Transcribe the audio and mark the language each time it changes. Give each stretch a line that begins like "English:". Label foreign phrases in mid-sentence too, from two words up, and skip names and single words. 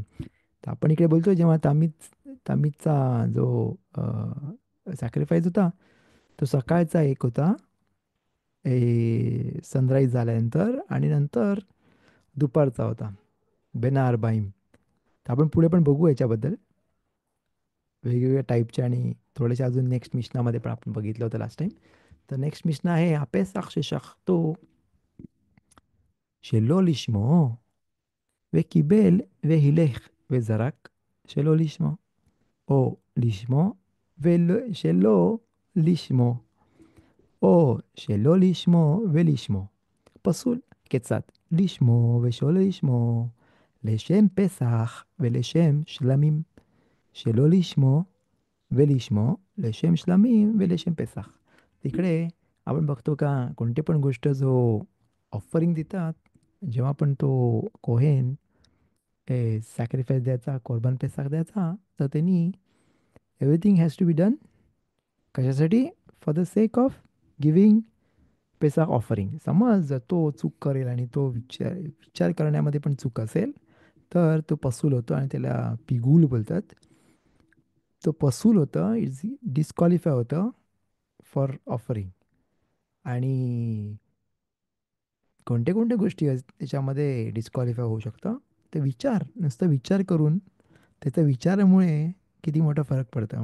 Marathi: तर आपण इकडे बोलतो जेव्हा तमीजचा जो सॅक्रिफाईस होता तो सकाळचा एक होता सनराईज झाल्यानंतर आणि नंतर दुपारचा होता
Hebrew: בין הערביים.
Marathi: तर आपण पुढे पण बघू याच्याबद्दल वेगवेगळ्या टाईपचे आणि थोडेसे अजून नेक्स्ट मिशनामध्ये पण आपण बघितलं होतं
English: last time.
Marathi: तर नेक्स्ट मिशना आहे
Hebrew: הפסח ששחטו שלא לשמו וקיבל והילך וזרק שלא לשמו או לשמו ושלא לשמו או שלא לשמו ולשמו. פסול. כיצד? לשמו ושלא לשמו לשם פסח ולשם שלמים. שלא לשמו ולשמו לשם שלמים ולשם पेसाख.
Marathi: तिकडे आपण बघतो का कोणती पण गोष्ट जो ऑफरिंग देतात जेव्हा पण तो कोहेन सॅक्रिफाईस द्यायचा कोरबान पेसाख द्यायचा तर त्यांनी
English: everything has to be done
Marathi: कशासाठी
English: for the sake of giving Pesach offering.
Marathi: समज जर तो चूक करेल आणि तो विचार करण्यामध्ये पण चूक असेल तर तो पसूल होतो आणि त्याला पिगूल बोलतात. तो पसूल होतं
English: it's disqualify
Marathi: होतं
English: for offering.
Marathi: आणि कोणत्या कोणत्या गोष्टी त्याच्यामध्ये डिस्क्वालिफाय होऊ शकतं ते नुसतं विचार करून त्याच्या विचारामुळे किती मोठा फरक पडतो.